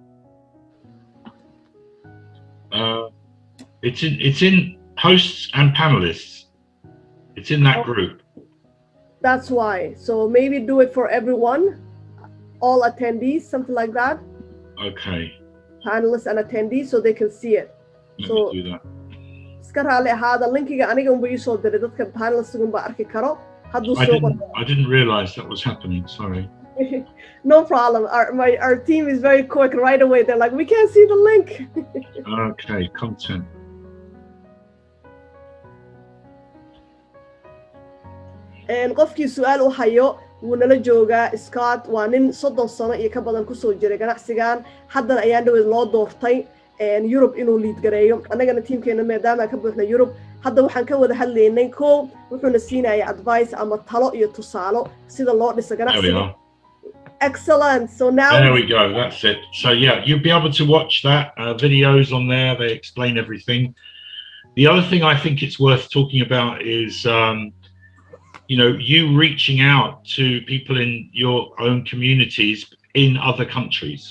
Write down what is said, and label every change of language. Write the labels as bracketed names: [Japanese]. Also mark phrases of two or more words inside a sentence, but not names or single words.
[English] It's in hosts and panelists. It's in that group. That's why. So maybe do it for everyone, all attendees, something like that. Okay. Panelists and attendees, so they can see it. Let so me do that. [Somali] iska raali ahaada linkiga aniga unba ii soo diray dadka panelistigun baa arki karo. [English] I didn't realize that was happening. Sorry. No problem. Our team is very quick right away. They're like, we can't see the link. Okay, content. [Somali] And qofkii su'aal u hayo wuu nala joogaa Scott waa nin 30 sano iyo ka badan ku soo jiray ganacsigan haddana ayaa dhaweyd loo doortay Europe inuu lead gareeyo annagana teamkeena maadaama ka buuxna Europe hadda waxaan ka wada hadlaynay ko wuxuuna siinayaa advice ama talo iyo tusaalo sida loo dhiso ganacsiga. [English] Excellent. So now there we go. That's it. So yeah, you'll be able to watch that videos on there. They explain everything. The other thing I think it's worth talking about is you know, you reaching out to people in your own communities in other countries.